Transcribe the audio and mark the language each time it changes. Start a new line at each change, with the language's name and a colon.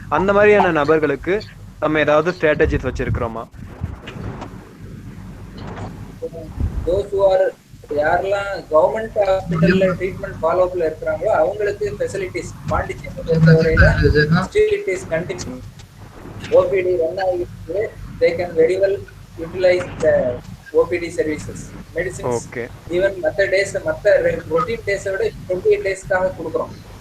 Tamil: அந்த மாதிரியான நபர்களுக்கு நம்ம ஏதாவது ஸ்ட்ராட்டஜிஸ் வச்சிருக்கிறோமா?
English: those who are
Tamil: யாரெல்லாம் கவர்மெண்ட் ஹாஸ்பிட்டல்ல ட்ரீட்மெண்ட் ஃபாலோ அப்ல இருக்கிறாங்களோ அவங்களுக்கு ஃபெசிலிட்டிஸ் பாண்டிச்சேரி பொறுத்தவரையில still it is continue. OPD run ஆகிட்டு
English: they can very well utilize the OPD services, medicines. Okay.
Tamil: Even மற்ற டேஸ் மற்ற ரொட்டீன் டேஸை விட 28 டேஸ்க்காக கொடுக்குறோம்.